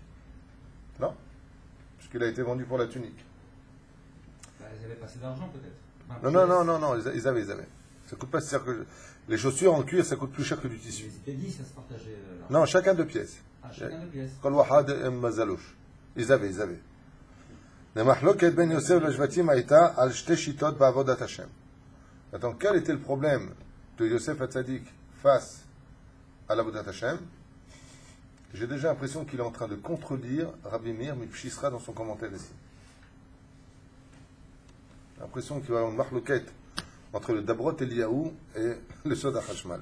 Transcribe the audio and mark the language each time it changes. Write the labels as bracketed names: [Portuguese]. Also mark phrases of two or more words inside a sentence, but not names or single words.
[French] Non, puisqu'il a été vendu pour la tunique. Ils avaient passé d'argent peut-être. Non, ils avaient. Ça coûte pas si cher que... Les chaussures en cuir, ça coûte plus cher que du tissu. Ils étaient 10, ça se partageait. Non, chacun deux pièces. Ah, chacun deux pièces. Ils avaient. [Hebrew] למחלוקת בין יוסף לשבטים הייתה על שתי שיטות בעבודת השם. [French] Attends, quel était le problème de Yosef Hatzadik face à [Hebrew] לעבודת השם? [French] J'ai déjà l'impression qu'il est en train de contredire Rabbi Meir Mipshisra dans son commentaire ici. J'ai l'impression qu'il va y avoir une marloquette entre le Dabrot Eliyahu et le Soda Hashmal.